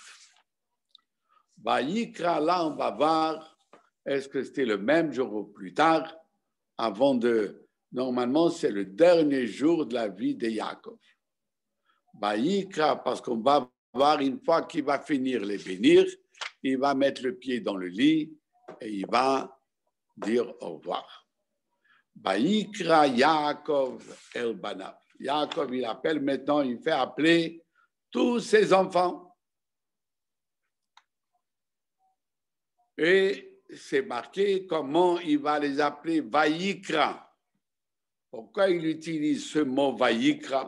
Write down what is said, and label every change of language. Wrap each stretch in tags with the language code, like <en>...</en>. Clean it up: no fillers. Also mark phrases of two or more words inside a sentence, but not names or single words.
<fr>Vayikra, là, on va voir, est-ce que c'était le même jour ou plus tard, avant de... Normalement, c'est le dernier jour de la vie de Yaakov. Vayikra, parce qu'on va voir une fois qu'il va finir les bénir, il va mettre le pied dans le lit et il va dire au revoir.</fr> <he>ויקרא יעקב אל בניו.</he> <fr>Yaakov, il appelle maintenant, il fait appeler tous ses enfants. Et c'est marqué comment il va les appeler Vaïkra. Pourquoi il utilise ce mot Vaïkra?</fr>